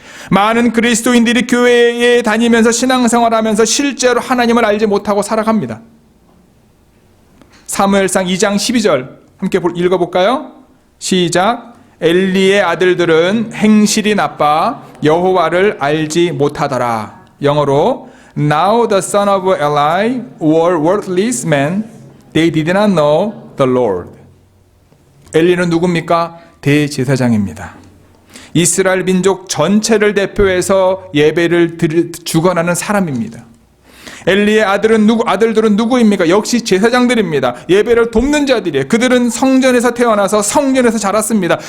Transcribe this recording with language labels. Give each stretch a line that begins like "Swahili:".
Korean: 많은 그리스도인들이 교회에 다니면서 신앙생활하면서 실제로 하나님을 알지 못하고 살아갑니다. 사무엘상 2장 12절 함께 읽어볼까요? 시작. 엘리의 아들들은 행실이 나빠 여호와를 알지 못하더라. 영어로
English: Now the son of Eli were worthless men. They did not know the Lord.
Korean: 엘리는 누굽니까? 대제사장입니다. 이스라엘 민족 전체를 대표해서 예배를 주관하는 사람입니다. 엘리의 아들들은 누구입니까? 역시 제사장들입니다. 예배를 돕는 자들이에요. 그들은 성전에서 태어나서 성전에서 자랐습니다.